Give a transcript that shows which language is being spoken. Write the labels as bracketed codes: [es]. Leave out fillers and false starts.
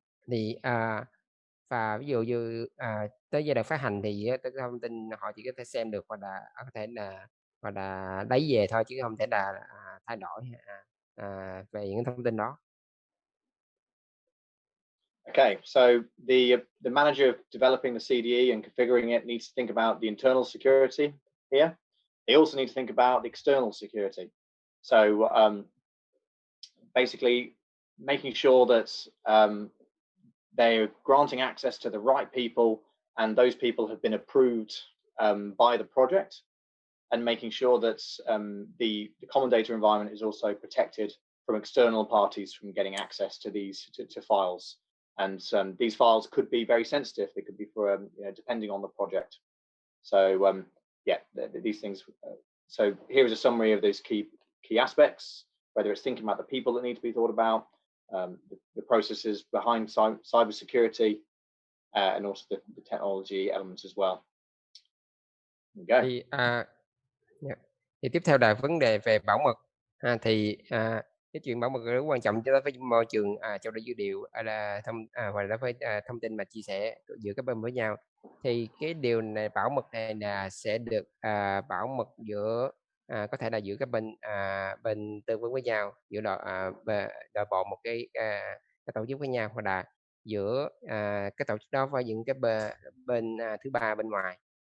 [vi] Thì và ví dụ như tới giai đoạn phát hành thì cái thông tin họ chỉ có thể xem được, hoặc là có thể là lấy về thôi, chứ không thể là thay đổi về những thông tin đó. [en] Okay, so the manager developing the CDE and configuring it needs to think about the internal security here. They also need to think about the external security. So basically making sure that they're granting access to the right people, and those people have been approved by the project, and making sure that the common data environment is also protected from external parties from getting access to these to files. And these files could be very sensitive. They could be for depending on the project. So yeah, these things. So here is a summary of those key aspects, whether it's thinking about the people that need to be thought about, the processes behind cybersecurity, and also the technology elements as well. [vi] Thì, thì tiếp theo là vấn đề về bảo mật. Thì cái chuyện bảo mật rất quan trọng cho đối với môi trường trao đổi dữ liệu, là hoặc là với thông tin mà chia sẻ giữa các bên với nhau. Thì cái điều này, bảo mật này là sẽ được bảo mật giữa có thể là giữa các bên tư vấn với nhau, giữa đội bộ một cái tổ chức với nhau, hoặc là giữa cái tổ chức đó với những cái bên thứ ba bên ngoài.